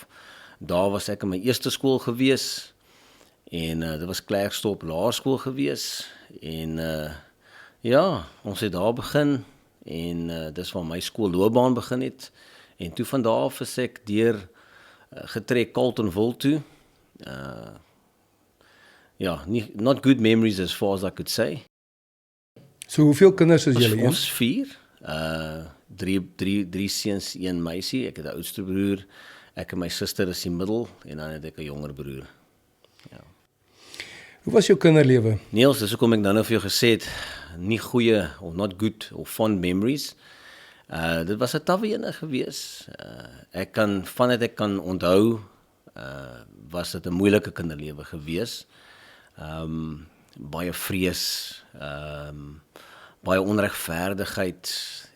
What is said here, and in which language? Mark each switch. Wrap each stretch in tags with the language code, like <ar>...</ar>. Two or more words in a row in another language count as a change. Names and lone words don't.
<af>Daar was ek in my eerste skool gewees, en dit was Klerksdorp Laerskool gewees, en ons het daar begin, en dis waar my skoolloopbaan begin het, en toe van daar af is ek deur getrek Carletonville toe,</af> <en>not good memories as far as I could say.</en> <af>So hoeveel kinders is julle? Ons 4, 3 seuns, 1 meisie, ek het 'n oudste broer, ek en my suster is die middel, en dan het ek 'n jonger broer. Ja. Hoe was jou kinderlewe? Niels, dis hoekom ek nou vir jou gesê het, nie goeie,</af> <en>of not good, of fond memories.</en> <af>Dit was 'n tawwe ene gewees. Vandat ek kan onthou, was dit 'n moeilike kinderlewe gewees. Baie vrees, baie onregverdigheid.</af>